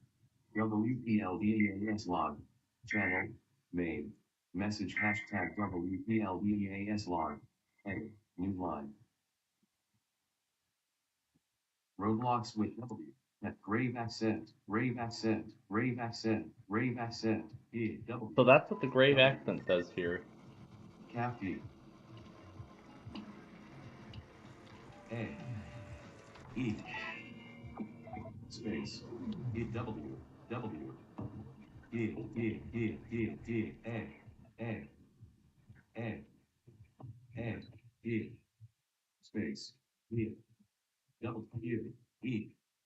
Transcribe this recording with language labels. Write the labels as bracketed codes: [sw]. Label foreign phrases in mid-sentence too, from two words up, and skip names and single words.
[en] WPLDAS log channel main message hashtag WPLDAS log edit new line roadblocks with W at grave accent E W So that's what the grave W accent does here. cap D A E space E W W E E E E E A A A E space E W E